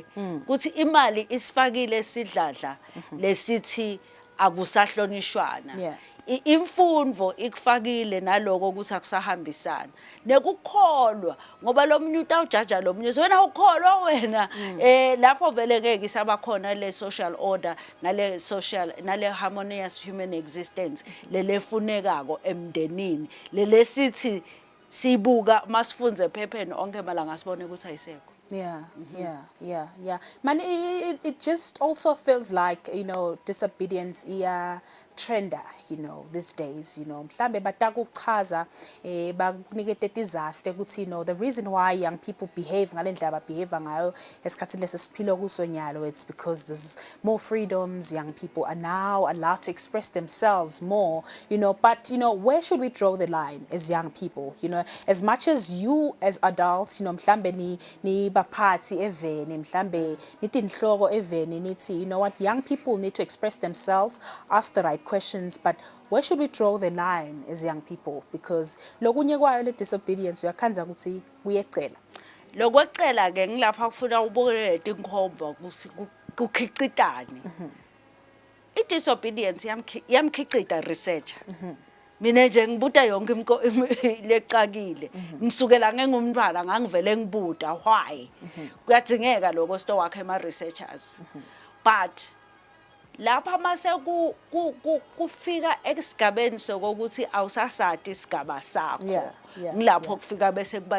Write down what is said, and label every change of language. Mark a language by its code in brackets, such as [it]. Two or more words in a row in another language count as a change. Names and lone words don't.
[ss] ukuthi imali isifakile sidladla lesithi akusahlonishwana imfundo ikufakile naloko ukuthi akusahambisana nekukholwa ngoba lo mnyuta awujaja lo mnyuta wena ukholwa wena lapho vele ngeke isabakhona le [en] social order [ss] nale [en] harmonious human existence [ss] lelefunekako emndenini lelesithi sibuka masifunze ephepheni onke malanga sibone ukuthi ayisekho. [en] Yeah. Man, it just also feels like, disobedience trender, these days, [ss] mhlambe batakuchaza bakunikete tizathu ukuthi [en] the reason why young people behave [ss] ngalendlela behave ngayo esikhathini lesesiphila kuso nyalo, [en] it's because there's more freedoms. Young people are now allowed to express themselves more, but where should we draw the line as young people? As much as you as adults, [ss] mhlambe ni baphathi eveni, mhlambe nithi inhloko eveni nithi, [en] what, young people need to express themselves, ask the right questions, but where should we draw the line as young people? [ss] Because lokunye kwayo le disobedience uyakhanza ukuthi kuyecela. Lokwecela ke ngilapha kufuna ubukele inkhomba kukhicitani. I-disobedience yamkhicita researcher. Mina nje ngibuta yonke leqakile ngisukela ngengumntwana ngangivele ngibuta why kuyadzingeka lokho sto wakhe ama researchers but lapha mase kufika esigabeni sokuthi awusasati isigaba sakho ngilapho kufika bese kuba